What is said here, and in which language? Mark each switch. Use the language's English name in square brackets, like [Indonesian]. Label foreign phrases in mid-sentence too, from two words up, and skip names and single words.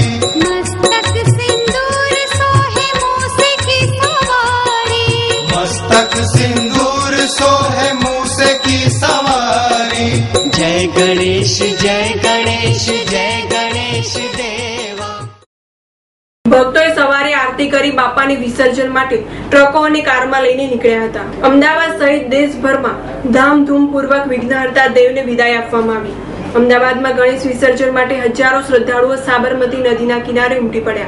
[Hindi] मस्तक सिंदूर सोहे मूसे की सवारी, मस्तक सिंदूर सोहे मूसे की सवारी. जय गणेश जय गणेश जय गणेश देवा. [Gujarati] ભક્તોએ સવારે આરતી કરી બાપાની વિસર્જન માટે ટ્રકો અને કારમાં લઈને નીકળ્યા હતા. અમદાવાદ સહિત દેશભરમાં ધામધૂમપૂર્વક વિઘ્નહર્તા દેવને વિદાય આપવામાં આવી. અમદાવાદમાં ગણેશ વિસર્જન માટે હજારો શ્રદ્ધાળુઓ સાબરમતી નદીના કિનારે ઉમટી પડ્યા.